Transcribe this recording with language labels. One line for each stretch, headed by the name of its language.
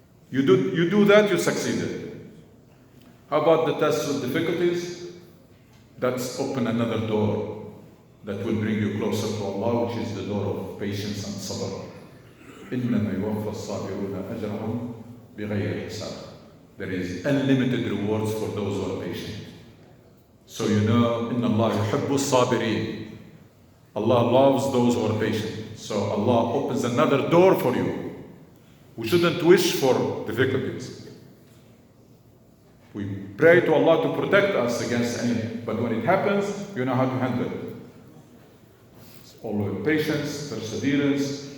English: You do that, you succeeded. How about the tests with difficulties? That's open another door that will bring you closer to Allah, which is the door of patience and sabr.
Arabic: إِنَّمَا يُوَفَّى الصَّابِرُونَ أَجْرَهُمْ بِغَيْرِ حِسَابٍ.
English: There is unlimited rewards for those who are patient. So you know,
Arabic: إِنَّ اللَّهَ يُحِبُّ الصَّابِرِينَ.
English: Allah loves those who are patient. So Allah opens another door for you. We shouldn't wish for difficulties. We pray to Allah to protect us against anything. But when it happens, you know how to handle it. Always patience, perseverance.